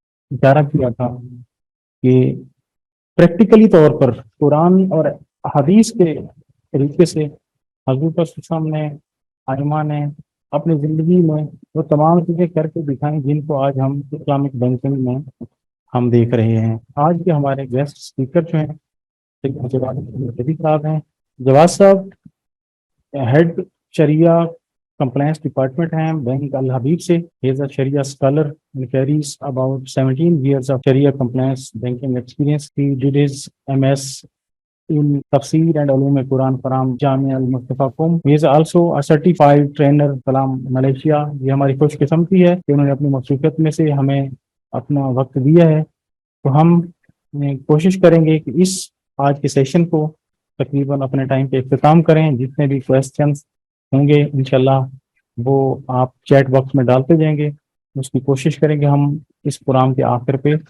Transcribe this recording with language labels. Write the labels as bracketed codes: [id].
[ur] اشارہ کیا تھا کہ پریکٹیکلی طور پر قرآن اور حدیث کے طریقے سے حضرت وسلم نے، ائمہ نے اپنی زندگی میں وہ تمام چیزیں کر کے دکھائیں جن کو آج ہم اسلامک بینکنگ میں ہم دیکھ رہے ہیں۔ آج کے ہمارے گیسٹ اسپیکر جو ہیں جواد صاحب ہیں۔ جواد صاحب ہیڈ شریعہ کمپلائنس ڈپارٹمنٹ ہیں بینک الحبیب سے۔ [en] He is a sharia scholar and carries about 17 years of Sharia compliance banking experience. He did his MS in Tafsir and Ulum Quran from Jamia Al-Mustafa Qom. He is also a certified trainer Salam Malaysia. [ur] یہ ہماری خوش قسمتی ہے کہ انہوں نے اپنی مصروفیت میں سے ہمیں اپنا وقت دیا ہے۔ تو ہم کوشش کریں گے کہ اس آج کے سیشن کو تقریباً اپنے ٹائم پہ اختتام کریں۔ جتنے بھی کویسچنس ہوں گے انشاءاللہ وہ آپ چیٹ باکس میں ڈالتے جائیں گے۔ اس کی کوشش کریں گے ہم اس پروگرام کے آخر پہ